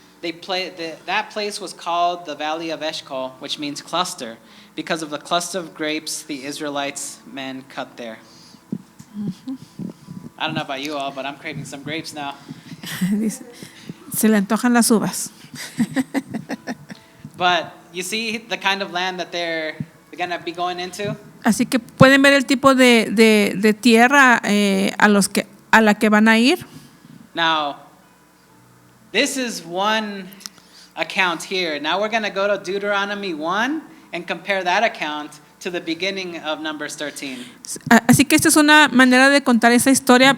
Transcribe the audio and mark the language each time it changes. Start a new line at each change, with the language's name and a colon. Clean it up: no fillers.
English: That place was called the Valley of Eshcol, which means cluster, because of the cluster of grapes the Israelites men cut there. I don't know about you all, but I'm craving some grapes now.
Spanish: Se le antojan las uvas.
English: But you see the kind of land that they're going to be going into?
Spanish: Así que pueden ver el tipo de tierra a la que van a ir.
English: Now, this is one account here. Now we're going to go to Deuteronomy 1 and compare that account to the beginning of Numbers 13.
Spanish: Así que esta es una manera de contar esa historia.